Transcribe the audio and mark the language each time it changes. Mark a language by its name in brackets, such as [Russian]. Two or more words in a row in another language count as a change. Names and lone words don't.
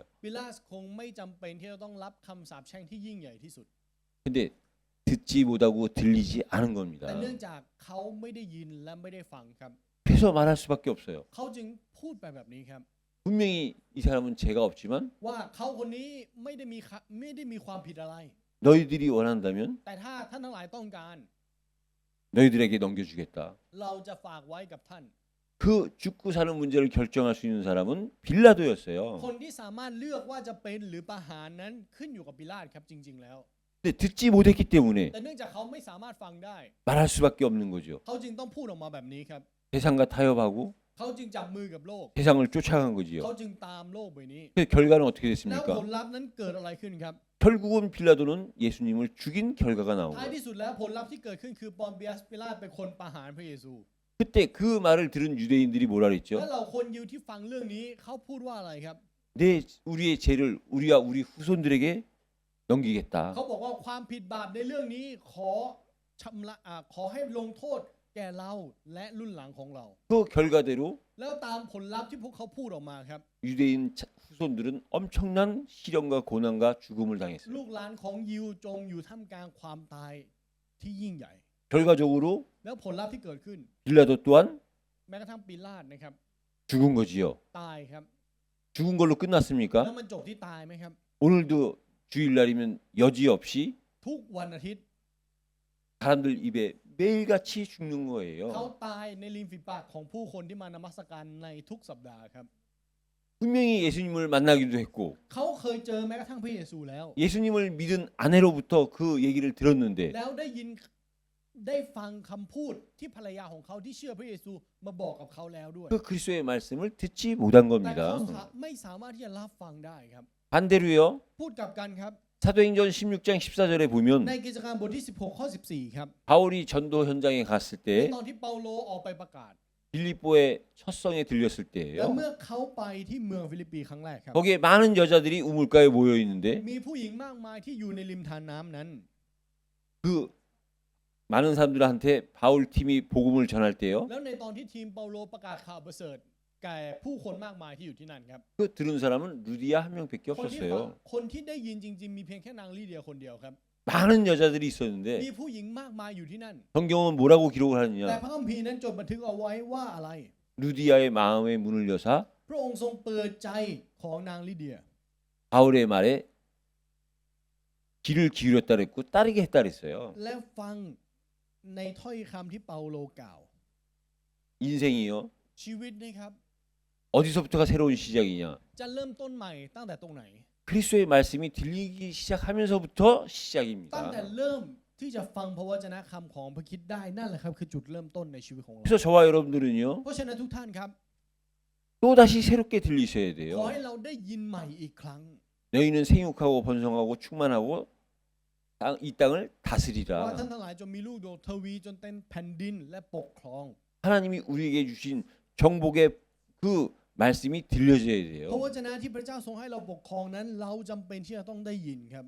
[Thai] ๆปิลาตคงไม่จำเป็นที่จะต้องรับคำสาปแช่งที่ยิ่งใหญ่ที่สุด [Korean] 근데 듣지 못하고 들리지 않은 겁니다. [Thai] แต่เนื่องจากเขาไม่ได้ยินและไม่ได้ฟังครับ [Korean] 그래서 말할 수밖에 없어요. [Thai] เขาจึงพูดไปแบบนี้ครับ [Korean] 분명히 이 사람은 죄가 없지만 [Thai] ว่าเขาคนนี้ไม่ได้มีความผิดอะไร [Korean] 너희들이 원한다면 [Thai] แต่ถ้าท่านทั้งหลายต้องการ [Korean] 너희들에게 넘겨주겠다. [Thai] เราจะฝากไว้กับท่าน [Korean] 그 죽고 사는 문제를 결정할 수 있는 사람은 빌라도였어요. [Thai] คนที่สามารถเลือกว่าจะเป็นหรือประหารนั้นขึ้นอยู่กับปิลาตครับจริง ๆ แล้ว [Korean] 근데 듣지 못했기 때문에 [Thai] แต่เนื่องจากเขาไม่สามารถฟังได้ [Korean] 말할 수밖에 없는 거죠. [Thai] เขาจึงต้องพูดออกมาแบบนี้ครับ [Korean] 세상과 타협하고 [Thai] เขาจึงจับมือกับโลก [Korean] 세상을 쫓아간 거지요. [Thai] เขาจึงตามโลกใบนี้ [Korean] 그 결과는 어떻게 [Thai] แล้ว [Korean] 됐습니까? [Thai] ผลลัพธ์นั้นเกิดอะไรขึ้นครับ [Korean] 결국은 빌라도는 예수님을 죽인 결과가 나온 [Thai] ท้าย [Korean] 거예요. [Thai] ที่สุดแล้วผลลัพธ์ที่เกิดขึ้นคือปอนเบียสปิลาตเป็นคนประหารพระเยซู [Korean] 그때 그 말을 들은 유대인들이 뭐라 [Thai] และ [Korean] 그랬죠? [Thai] เราคนยิวที่ฟังเรื่องนี้เขาพูดว่าอะไรครับ [Korean] 우리의 죄를 우리와 우리 후손들에게 넘기겠다. [Thai] เขาบอกว่าความผิดบาปในเรื่องนี้ขอชำระขอให้ลงโทษแก่เราและรุ่นหลังของเรา [Korean] 그 결과대로 [Thai] แล้วตามผลลัพธ์ที่พวกเขาพูดออกมาครับ [Korean] 유대인 후손들은 엄청난 시련과 고난과 죽음을 당했어요. [Thai] ลูกหลานของยิวจมอยู่ท่ามกลางความตายที่ยิ่งใหญ่ [Korean] 결과적으로 [Thai] แล้วผลลัพธ์ที่เกิดขึ้น [Korean] 빌라도 또한 [Thai] แม้กระทั่งปิลาตนะครับ [Korean] 죽은 거지요. [Thai] ตายครับ [Korean] 죽은 걸로 [Thai] แล้ว [Korean] 끝났습니까? [Thai] มันจบที่ตายไหมครับ [Korean] 오늘도 주일날이면 여지없이 [Thai] ทุกวันอาทิตย์ [Korean] 사람들 입에 매일같이 죽는 [Thai] เขา [Korean] 거예요. [Thai] ตายในริมฝีปากของผู้คนที่มานมัสการในทุกสัปดาห์ครับ [Korean] 분명히 예수님을 만나기도 했고 [Thai] เขาเคยเจอแม้กระทั่งพระเยซูแล้ว [Korean] 예수님을 믿은 아내로부터 그 얘기를 들었는데 [Thai] แล้วได้ฟังคำพูดที่ภรรยาของเขาที่เชื่อพระเยซูมาบอกกับเขาแล้วด้วย [Korean] 그 그리스도의 말씀을 듣지 못한 [Thai] แต่ [Korean] 겁니다. [Thai] เขาไม่สามารถที่จะรับฟังได้ครับ [Korean] 반대로요. [Thai] พูดกลับกันครับ [Korean] 사도행전 16장 14절에 [Thai] ใน [Korean] 보면 [Thai] กิจการบทที่16ข้อ14ครับ [Korean] 바울이 전도 현장에 갔을 [Thai] ใน [Korean] 때 [Thai] ตอนที่เปาโลออกไปประกาศ [Korean] 빌립보의 첫성에 들렸을 [Thai] แล้ว [Korean] 때예요. [Thai] เมื่อเขาไปที่เมืองฟิลิปปีครั้งแรกครับ [Korean] 거기에 많은 여자들이 우물가에 모여 있는데 [Thai] มีผู้หญิงมากมายที่อยู่ในริมทานน้ำนั้น [Korean] 그 많은 사람들한테 바울 팀이 복음을 전할 때요. [Thai] แล้วในตอนที่ทีมเปาโลประกาศข่าวประเสริฐแก่ผู้คนมากมายที่อยู่ที่นั่นครับ [Korean] 그 들은 사람은 루디아 한 명밖에 [Thai] คนที่ฟัง [Korean] 없었어요. [Thai] คนที่ได้ยินจริงๆมีเพียงแค่นางลีเดียคนเดียวครับ [Korean] 많은 여자들이 [Thai] มี [Korean] 있었는데 [Thai] ผู้หญิงมากมายอยู่ที่นั่น [Korean] 성경은 뭐라고 기록을 [Thai] แต่ [Korean] 하느냐? [Thai] พระคัมภีร์นั้นจดบันทึกเอาไว้ว่าอะไร [Korean] 루디아의 마음의 문을 여사 [Thai] พระองค์ทรงเปิดใจของนางลิเดีย [Korean] 바울의 말에 귀를 기울였다 그랬고 따르게 했다 그랬어요. [Thai] และฟังในถ้อยคำที่เปาโลกล่าว [Korean] 인생이요. [Thai] ชีวิตนะครับ [Korean] 어디서부터가 새로운 시작이냐? [Thai] จะเริ่มต้นใหม่ตั้งแต่ตรงไหน [Korean] 그리스도의 말씀이 들리기 시작하면서부터 [Thai] ตั้งแต่ [Korean] 시작입니다. [Thai] เริ่มที่จะฟังพระวจนะคำของพระคริดได้นั่นแหละครับคือจุดเริ่มต้นในชีวิตของเรา [Korean] 그래서 저와 여러분들은요. [Thai] เพราะฉะนั้นทุกท่านครับ [Korean] 또다시 새롭게 들리셔야 [Thai] ขอ [Korean] 돼요. [Thai] ให้เราได้ยินใหม่อีกครั้ง [Korean] 너희는 생육하고 번성하고 충만하고 이 땅을 [Thai] ว่า [Korean] 다스리라. [Thai] ท่านทั้งหลายจงมีลูกโดยทวีจนเต็มแผ่นดินและปกครอง [Korean] 하나님이 우리에게 주신 정복의 그 말씀이 들려져야 [Thai] พระ [Korean] 돼요. [Thai] วจนะที่พระเจ้าทรงให้เราปกครองนั้น เราจำเป็นที่จะต้องได้ยินครับ